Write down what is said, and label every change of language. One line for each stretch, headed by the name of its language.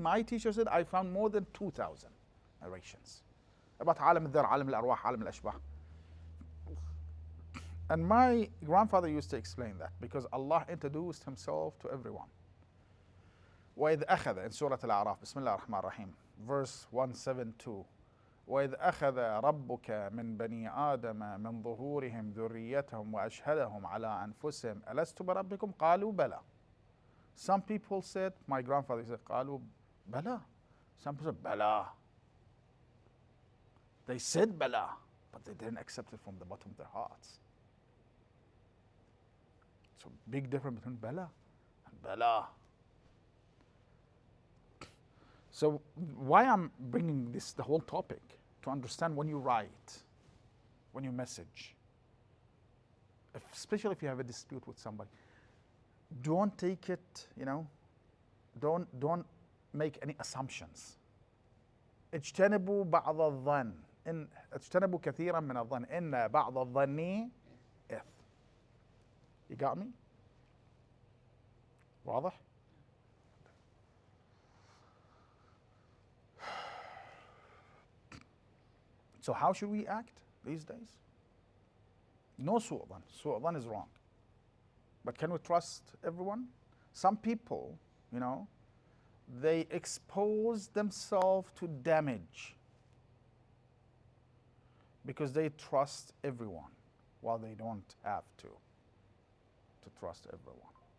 English: My teacher said I found more than 2,000 narrations about Alam al-Dhar, Alam al-Arwah, Alam al-Ashbah. And my grandfather used to explain that because Allah introduced himself to everyone.
Arabic: وَإِذْ أَخَذَ
English: in Surah Al-A'raf, Bismillah ar-Rahman ar-Rahim, verse 172.
Arabic: وإذ أخذ ربك من بني آدم من ظهورهم ذريتهم وأشهدهم على أنفسهم ألست بربكم قالوا بلى.
English: Some people said, my grandfather said,
Arabic: قالوا بلى.
English: Some people said, بلى. They said بلى, but they didn't accept it from the bottom of their hearts. So big difference between بلى and بلى. So why I'm bringing this, the whole topic, to understand when you write, when you message, especially if you have a dispute with somebody, don't take it, don't make any assumptions.
Arabic: اجتنبوا بعض الظن إن اجتنبوا كثيرا من الظن إن بعض الظن إثم.
English: You got me?
Arabic: واضح؟
English: So how should we act these days? No su'u dhan. Su'u dhan is wrong. But can we trust everyone? Some people, they expose themselves to damage because they trust everyone while they don't have to trust everyone.